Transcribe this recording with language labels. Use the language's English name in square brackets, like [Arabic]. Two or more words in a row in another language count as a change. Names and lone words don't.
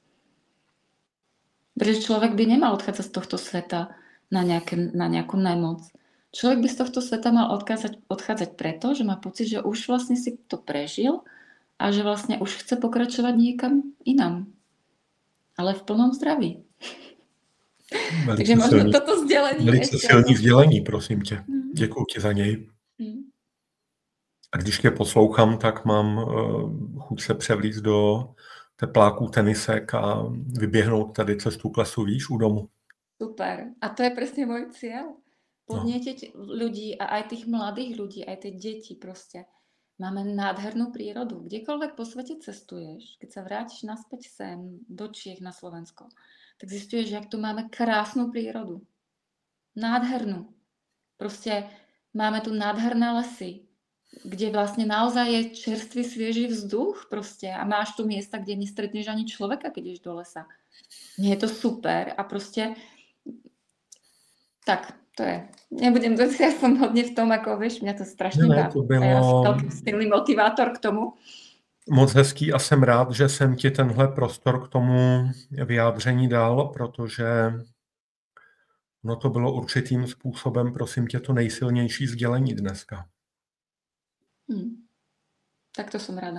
[Slovak] Pretože človek by nemal odchádzať z tohto sveta na nejakú nemoc. Človek by z tohto sveta mal odchádzať preto, že má pocit, že už vlastne si to prežil a že vlastne už chce pokračovať niekam inam. Ale v plnom zdraví. Takže možno toto sdělení. [Czech] Velice silný sdělení, prosím tě. Děkuji ti za něj. A když tě poslouchám, tak mám chuť se převlíct do tepláků, tenisek a vyběhnout tady cestu k lesu, víš, u domu. [Slovak] Super. A to je presne môj cieľ. Podnietiť ľudí a aj tých mladých ľudí, aj tie deti proste. Máme nádhernú prírodu. Kdekoľvek po svete cestuješ, keď sa vrátiš naspäť sem do Čiech na Slovensko, tak zistuješ, jak tu máme krásnu prírodu. Nádhernú. Proste máme tu nádherné lesy, kde vlastne naozaj je čerstvý, sviežý vzduch proste a máš tu miesta, kde nestretneš ani človeka, keď ideš do lesa. Nie je to super a proste tak, to je. Nebudem to, ja som hodne v tom, ako vieš, mňa to strašne [Czech] Ne, [Slovak] baví. [Czech] to [Slovak] A ja som [Czech] bylo [Slovak] veľký silný motivátor k tomu. [Czech] moc hezký a jsem rád, že jsem ti tenhle prostor k tomu vyjádření dal, protože no to bylo určitým způsobem, prosím tě, to nejsilnější sdělení dneska. [Slovak] Tak to som rada.